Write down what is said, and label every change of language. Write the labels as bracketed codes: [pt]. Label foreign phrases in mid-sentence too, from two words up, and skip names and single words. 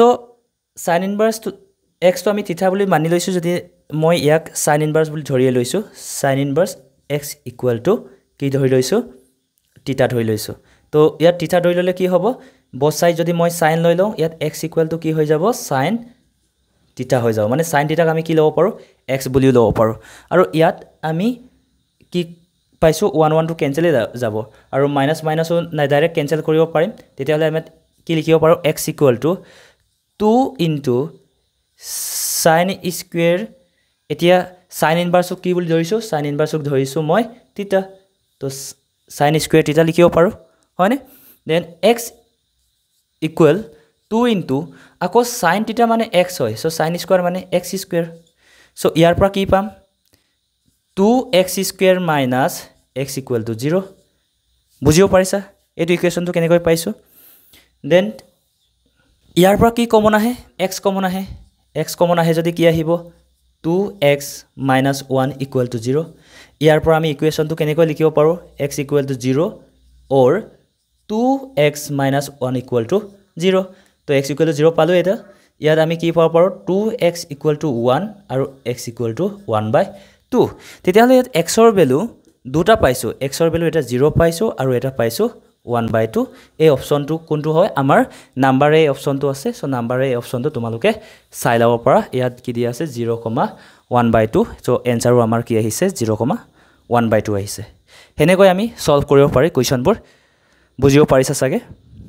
[en] sin inverse x [as] তো আমি থিটা বুলি মানি লৈছো যদি মই ইয়াক [en] sin inverse [as] বুলি ধৰি লৈছো [en] sin inverse x equal to [as] কি ধৰি লৈছো থিটা ধৰি লৈছো তো ইয়াত থিটা ধৰি ললে কি হ'ব [en] both side [as] যদি মই sin লৈ লওঁ ইয়াত [en] x equal to [as] কি হৈ যাব sin থিটা হৈ যাব মানে sin থিটাক আমি কি লব পাৰো x বুলি লব পাৰো আৰু ইয়াত আমি কি পাইছো 1 1 টু কেনসেল যাব আৰু মাইনাস মাইনাস না ডাইৰেক্ট কেনসেল কৰিব পাৰিম তেতিয়া হলে আমি কি লিখিব পাৰো [en] x equal to 2 into sin square [as] এতিয়া [en] sin inverse [as] কি বুলি ধৰিছো [en] sin inverse [as] ধৰিছো মই থিটা তো [en] sin square [as] থিটা লিখিব পাৰো হয়নে [en] then x equal 2 into [as] আকৌ [en] sin theta [as] মানে x হয় [en] so sin square [as] মানে [en] x square so [as] ইয়াৰ পৰা কি পাম [en] 2x square minus x equal to 0 [as] বুজিও পাৰিছা এটো ইকুৱেচনটো কেনেকৈ পাইছো দেন ইয়াৰ পৰা কি কমন আহে x কমন আহে যদি কি আহিব [en] 2x minus 1 equal to 0 [as] ইয়াৰ পৰা আমি ইকুৱেচনটো কেনেকৈ লিখিব পাৰো [en] x equal to 0 or 2x minus 1 equal to 0 তো x equal to 0 [as] পালো এটা ইয়াত আমি কি পাব পাৰো [en] 2x equal to [as] 1 আৰু [en] x equal to 1 by 2 [as] তেতিয়া হলে x ৰ ভ্যালু দুটা পাইছো x ৰ ভ্যালু এটা 0 পাইছো আৰু এটা পাইছো [en] 1 by 2 [as] এই অপচনটো কোনটো হয় আমাৰ নাম্বাৰ এ অপচনটো আছে সো নাম্বাৰ এ অপচনটো তোমালোকে চাই লব পাৰা ইয়াত কি দিয়া আছে 0,1 by 2 সো এনসারও আমাৰ কি আহিছে 0,1 by 2 আহিছে হেনেকৈ আমি সলভ কৰিব পাৰি কোৱেশ্চনবোৰ বুজিও পাৰিছা সাগে